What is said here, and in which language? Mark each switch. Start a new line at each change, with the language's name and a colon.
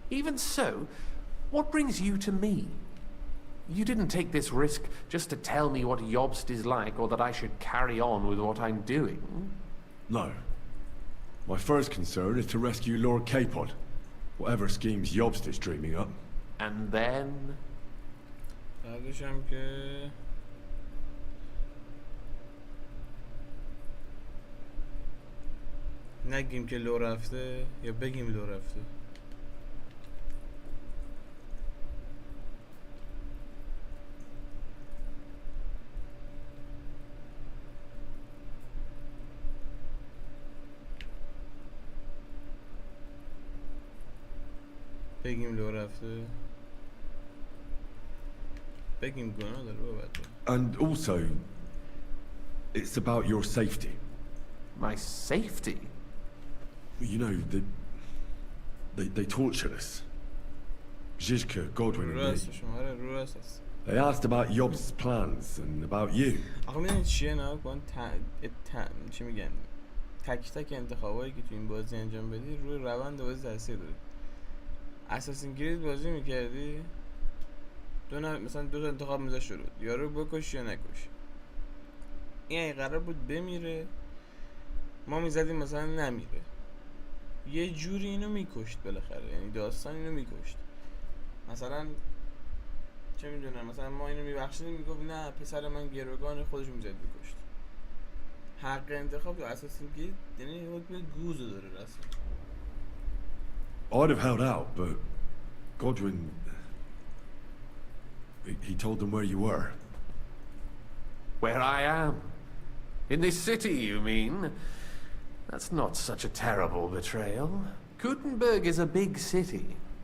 English: Even so, what brings you to me? You didn't take this risk just to tell me what Jobst is like or that I should carry on with what I'm doing. No. My first concern is to rescue Lord Capon, whatever schemes Jobst is dreaming up. And then...
Persian: بعدش هم که نگیم که لو رفته یا بگیم لو رفته. بگیم لو رفته. بگیم گناه داره بابت.
English: And also, it's about your safety. My safety? You know, they tortured us. Zizka, Godwin, and me. They asked about Jobst's plans and about you.
Persian: آخه میدونی چیه نه کن چی میگن تک تک انتخابایی که تو این بازی انجام بدی روی روند بازی تاثیر داره. اساسین کرید بازی میکردی مثلا دو تا انتخاب میذاشت شروع یا رو بکش یا نکش. این اگه قرار بود بمیره ما میزدیم مثلا نمیره یه جوری اینو میکشت بالاخره یعنی داستان اینو میکشت مثلا چه میدونم مثلا ما اینو میبخشیدیم میگفت نه پسر من گروگان خودش میزد میکشت. حق انتخاب تو اساسین کرید یعنی حکم گوزو داره رسم.
English: I'd have held out, but Godwin... He told them where you were. Where I am? In this city, you mean? That's not such a terrible betrayal. Gutenberg is a big city.